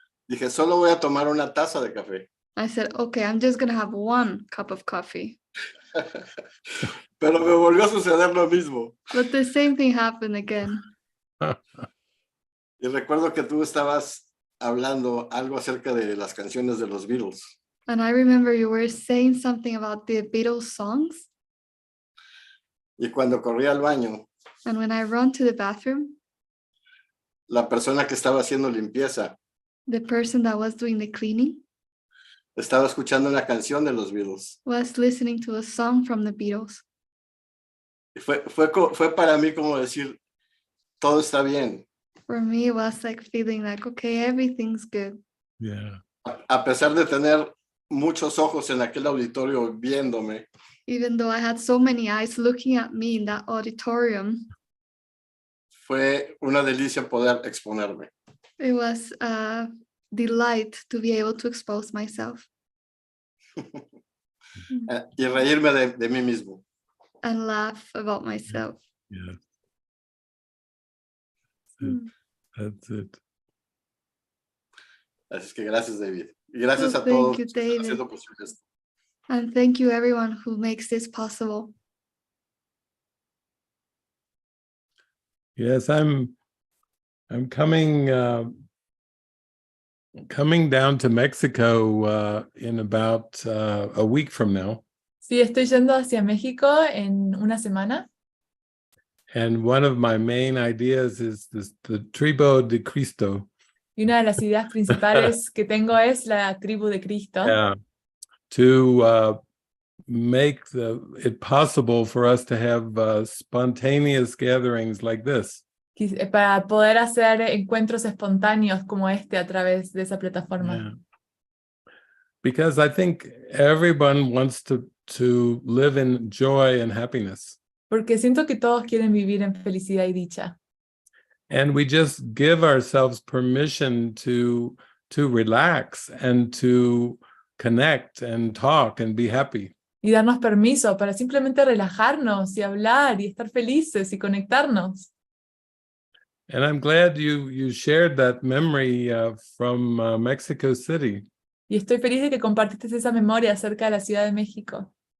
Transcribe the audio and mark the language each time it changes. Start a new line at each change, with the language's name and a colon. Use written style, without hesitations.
Spanish: dije, solo voy a tomar una taza de café.
English: I said, okay, I'm just going to have 1 cup of coffee.
Spanish: Pero me volvió a suceder lo mismo.
English: But the same thing happened again.
Spanish: Y recuerdo que tú estabas hablando algo acerca de las canciones de los Beatles.
English: And I remember you were saying something about the Beatles songs.
Spanish: Y cuando corrí al baño,
English: And when I run to the bathroom,
Spanish: la persona que estaba haciendo limpieza
English: the person that was doing the cleaning
Spanish: estaba escuchando una canción de los Beatles.
English: was listening to a song from the Beatles.
Spanish: Y fue para mí como decir, todo está bien.
English: For me, it was like feeling like, okay, everything's good. Yeah.
Spanish: A pesar de tener muchos ojos en aquel auditorio viéndome,
English: Even though I had so many eyes looking at me in that auditorium,
Spanish: fue una delicia poder exponerme.
English: it was a delight to be able to expose myself
Spanish: Y reírme de mí mismo.
English: and laugh about myself. Yeah. Mm. That's it.
Spanish: Así es que gracias, David. Y gracias Oh, a todos
English: thank you,
Spanish: los que están
English: David.
Spanish: haciendo posible esto.
English: And thank you everyone who makes this possible. Yes, I'm coming down to Mexico in about a week from now.
Spanish: Sí, estoy yendo hacia México en una semana.
English: And one of my main ideas is the Tribu de Cristo.
Spanish: Y una de las ideas principales que tengo es la tribu de Cristo.
English: Yeah, to make it possible for us to have spontaneous gatherings like this.
Spanish: Para poder hacer encuentros espontáneos como este a través de esa plataforma. Yeah.
English: Because I think everyone wants to live in joy and happiness.
Spanish: Porque siento que todos quieren vivir en felicidad y dicha.
English: And we just give ourselves permission to relax and to connect and talk and be happy.
Spanish: Y darnos permiso para simplemente relajarnos y hablar y estar felices y conectarnos.
English: And I'm glad you shared that memory from Mexico City.
Spanish: Y estoy feliz de que compartiste esa memoria acerca de la Ciudad de México.